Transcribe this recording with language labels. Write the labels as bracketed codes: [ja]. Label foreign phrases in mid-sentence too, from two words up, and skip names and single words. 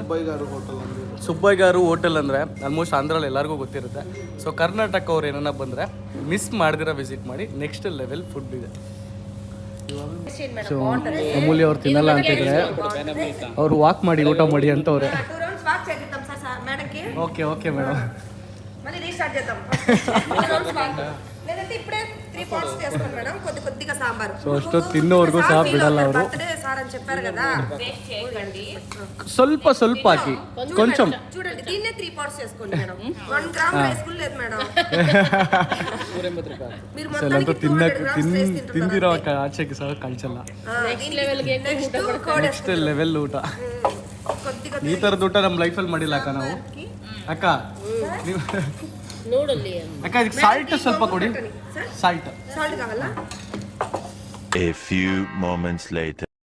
[kn] ಸುಬ್ಬಯ್ಯಗಾರು ಹೋಟೆಲ್ ಅಂದರೆ ಆಲ್ಮೋಸ್ಟ್ ಆಂಧ್ರಲ್ಲಿ ಎಲ್ಲರಿಗೂ ಗೊತ್ತಿರುತ್ತೆ. ಸೊ ಕರ್ನಾಟಕ ಅವ್ರು ಏನನ್ನ ಬಂದರೆ ಮಿಸ್ ಮಾಡ್ದಿರ ವಿಸಿಟ್ ಮಾಡಿ. [en] next level food [kn] ಇದೆ. ಸೊ ಅಮೂಲ್ಯ ಅವ್ರು ತಿನ್ನಲ್ಲ ಅಂತಿದ್ರೆ ಅವ್ರು వాక్ ಮಾಡಿ ಊಟ ಮಾಡಿ ಅಂತವ್ರೆ. [en] okay madam. [te] మళ్ళీ రీస్టార్ట్ చేద్దాం. లేదంటే ఇప్పుడే 3 పాట్స్ చేస్తాం మేడం, కొద్దిగా సాంబార్. [kn] సో అಷ್ಟು తిన్నోರ್ಗೂ ಸಹ ಬಿಡಲ್ಲ ಅವರು. [en] birthday sir [te] అని చెప్పారు కదా, [kn] ಸ್ವಲ್ಪ ಹಾಕಿ కొంచెం [te] చూడండి. దీన్నే 3 పాట్స్ చేసుకోండి మేడం. 1 గ్రామ్ రైస్ కూడా లేదు మేడం. మీరు [kn] ಮೊತ್ತಕ್ಕೆ 200 ಗ್ರಾಮ್ಸ್ ತಿಂದಿರೋ ಆಚೆಗೆ ಸಹ ಕಳ್ಸಲ್ಲ. [en] next level [kn] ಊಟ. ಈ ಥರದ ಊಟ ನಮ್ಮ ಲೈಫಲ್ಲಿ ಮಾಡಿಲ್ಲ ಅಕ್ಕ ನಾವು. ಅಕ್ಕ ನೀವು ನೋಡಲ್ಲಿ ಅಕ್ಕ, ಇದಕ್ಕೆ ಸಾಲ್ಟ್ ಸ್ವಲ್ಪ ಕೊಡಿ. ಸಾಲ್ಟ್ [te] కావాలా? [en] A few moments later.